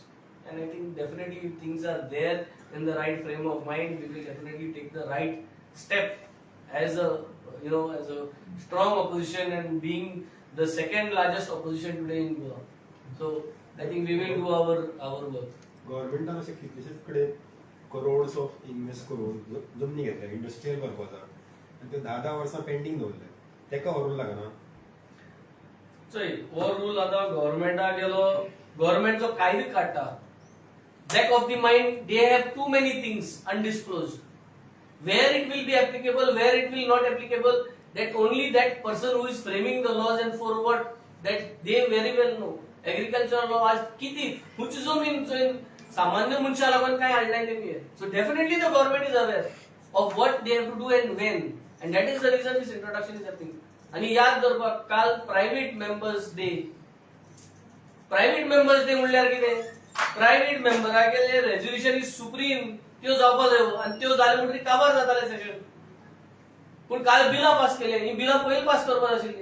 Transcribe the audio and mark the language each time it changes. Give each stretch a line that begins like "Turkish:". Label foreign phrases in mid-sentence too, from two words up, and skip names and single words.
English: And I think definitely if things are there in the right frame of mind, we will definitely take the right step as a as a strong opposition and being the second largest opposition today in Goa. So I think we will do our work.
Konkani: गव्हर्नमेंटान अशें कितलेशेच कडेन
English: crores of invest
Konkani: करून जमनी घेतल्या इंडस्ट्रियल करपाचा आनी ते 10 वर्सां पेंडिंग दवरले तेका व्हरून लागना. चोय हो रूल आता गव्हर्नमेंटाक गेलो, गव्हर्नमेंटचो कायदो काडटा.
English: Back of the mind, they have too many things undisclosed. Where it will be applicable, where it will not applicable, that only that person who is framing the laws and for what, that they very well know. Agricultural law
Konkani: आज किती हुंची जमीन चोय सामान्य मनशा लागून काय हाडलाय तेमी.
English: So definitely the government is aware of what they have to do and when, and that is the reason this introduction is happening.
Konkani: आणि याद दवरपाक काल
English: private members day. private members day
Konkani: म्हणल्यार कितें? प्रायव्हेट मेंबरागेले
English: resolution is supreme
Konkani: त्यो जावपा जायो आनी त्यो जाले म्हणटरी काबार जाताले सेशन. पूण काल बिलां पास केले, ही बिलां पयलीं पास करपाक आशिल्ली.